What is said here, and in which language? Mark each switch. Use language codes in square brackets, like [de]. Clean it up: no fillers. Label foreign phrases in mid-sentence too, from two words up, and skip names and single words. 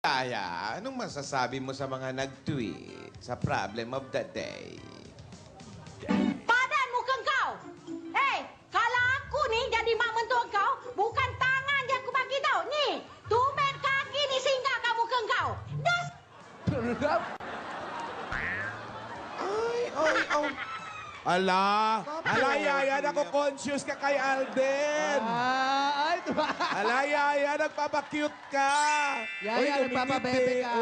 [tl] Aya, anong masasabi mo sa mga nag-tweet sa [en] problem of the day? [ms] Badan muka kau. Hei, kalau aku ni jadi mak mentua kau, bukan tangan yang aku bagi tau. Ni, tumit kaki ni singgah kat muka kau. Das. [tl] Ay. Ala, Yaya, nako-conscious ka kay Alden. Ay, diba? Ala, Yaya, nagpapakute ka. Yaya, nagpapabebe ka.